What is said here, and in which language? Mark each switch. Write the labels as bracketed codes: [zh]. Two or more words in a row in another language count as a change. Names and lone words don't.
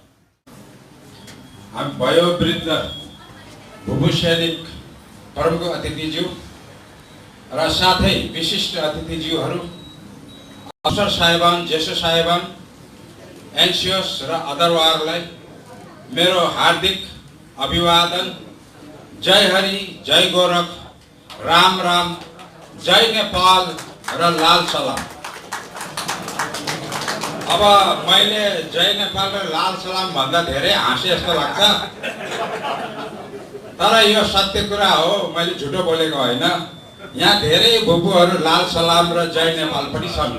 [ne] हामी वयोवृद्ध भुपु सैनिक प्रमुख अतिथिज्यू र साथै विशिष्ट अतिथिज्यूहरू, अफसर साहेबान, ज्येष्ठ साहेबान, एनसिओस र अदरवारलाई मेरो हार्दिक अभिवादन। जय हरि, जय गोरख, राम राम, जय नेपाल र लाल सलाम। अब मैले जय नेपाल र लाल सलाम भन्दा धेरै हाँसे जस्तो लाग्छ, तर यो सत्य कुरा हो, मैले झुटो बोलेको होइन। यहाँ धेरै भुपुहरू लाल सलाम र जय नेपाल पनि छन्।